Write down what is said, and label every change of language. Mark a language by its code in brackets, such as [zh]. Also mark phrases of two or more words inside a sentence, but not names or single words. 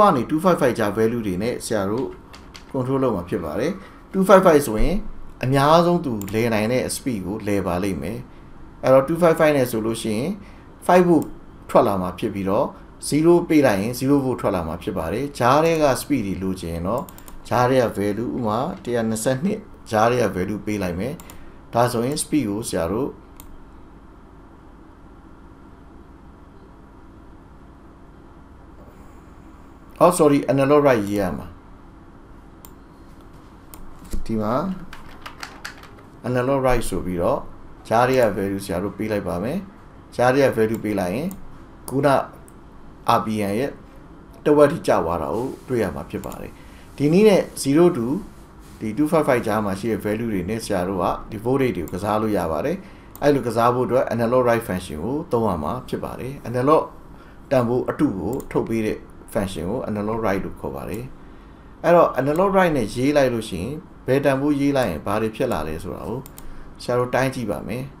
[my] ကနေ255ကြား value တွေနဲ့ဆရာတို့ control လုပ်မှာဖြစ်ပါတယ်255ဆိုရင်အများဆုံးသူလဲနိုင်တဲ့ speed ကိုလဲပါလိမ့်မယ်အဲ့တော့255နဲ့ဆိုလို့ရှိရင်5 volt ထွက်လာမှာဖြစ်ပြီးတော့0ပေးလိုက်ရင်0 volt ထွက်လာမှာဖြစ်ပါတယ်ဂျားတွေက speed တွေလိုချင်တော့ဂျားတွေက value ဥမာ122ဂျားတွေက value ပေးလိုက်မယ်ဒါဆိုရင် speed ကိုဆရာတို့ [en] sorry analog right [my] ရေးရမှာဒီမှာ [en] analog right [my] ဆိုပြီးတော့ဂျားတွေက value ဆရာတို့ပေးလိုက်ပါမယ်ဂျားတွေက value ပေးလိုက်ရင်ခုန rpm ရဲ့ တဝက်ထိကျသွားတာကိုတွေ့ရမှာဖြစ်ပါတယ်ဒီနည်းနဲ့0 to ဒီ255ကြားမှာရှိတဲ့ value တွေနဲ့ဆရာတို့ကဒီ voltage တွေကိုကစားလို့ရပါတယ်အဲ့လိုကစားဖို့အတွက် [en] analog right function [my] ကိုသုံးရမှာဖြစ်ပါတယ် analog တန်ဖိုးအတုကိုထုတ်ပေးတဲ့ function ကို [en] analog right [my] လို့ခေါ်ပါတယ်အဲ့တော့ [en] analog right [my] နဲ့ရေးလိုက်လို့ရှိရင်ဘယ်တန်ဖိုးရေးလိုက်ရင်ဘာတွေဖြစ်လာလဲဆိုတာကိုဆရာတို့တိုင်းကြည့်ပါမယ်